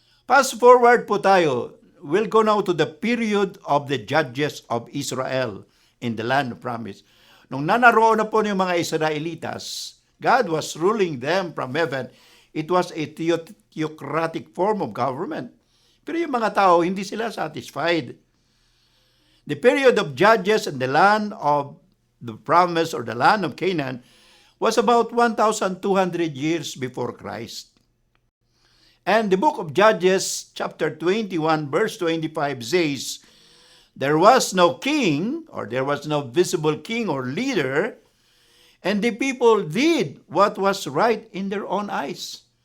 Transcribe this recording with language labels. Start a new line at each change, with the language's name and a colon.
Filipino: Fast forward po tayo.
English: We'll go now to the period of the judges of Israel in the land of promise.
Filipino: Nung nanaroon na po yung mga Israelitas,
English: God was ruling them from heaven. It was a theocratic form of government.
Filipino: Pero yung mga tao, hindi sila satisfied.
English: The period of judges in the land of the promise or the land of Canaan was about 1,200 years before Christ. And the book of Judges, chapter 21, verse 25 says, there was no king, or there was no visible king or leader, and the people did what was right in their own eyes.